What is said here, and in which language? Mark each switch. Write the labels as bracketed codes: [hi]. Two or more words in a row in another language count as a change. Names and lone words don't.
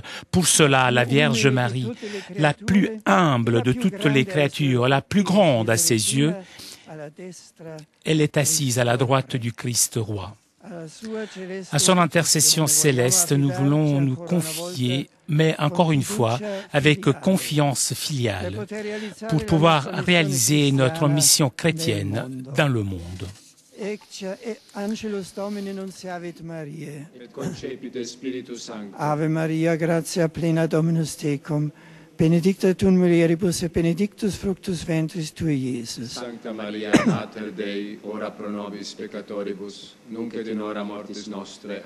[fr] Pour cela, la Vierge Marie, la plus humble de toutes les créatures, la plus grande à ses yeux, elle est assise à la droite du Christ roi. À son intercession céleste, nous voulons nous confier, mais encore une fois, avec confiance filiale, pour pouvoir réaliser notre mission chrétienne dans le monde. [la] Ave Maria, gratia plena Dominus tecum, benedicta tu in mulieribus et benedictus fructus ventris tui, Iesus. Sancta Maria, Mater Dei, ora pro nobis peccatoribus, nunc et in hora mortis nostre.